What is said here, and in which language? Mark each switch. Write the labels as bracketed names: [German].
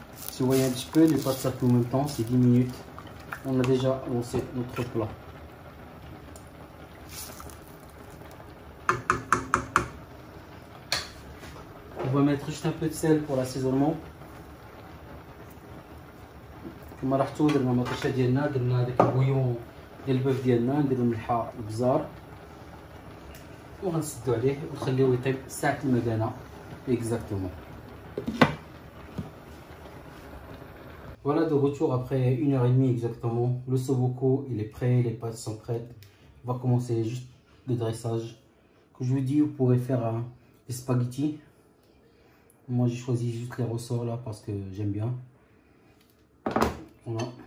[French] Si vous voyez un petit peu, les pâtes ça fait en même temps, c'est 10 minutes. On a déjà lancé notre plat. On va mettre juste un peu de sel pour l'assaisonnement. [Arabic] كما لاحظتوا درنا المطيشه ديالنا، درنا هذاك البويون ديال البوف ديالنا، نديرو الملحه البزار وغنسدو عليه ونخليوه يطيب ساعه المكانه اكزاكتومون. [French] Voilà, de retour après 1h30 exactement. Le ossobuco il est prêt, les pâtes sont prêtes. On va commencer juste le dressage. Comme je vous dis, vous pourrez faire des spaghettis. Moi j'ai choisi juste les ressorts là parce que j'aime bien. Voilà.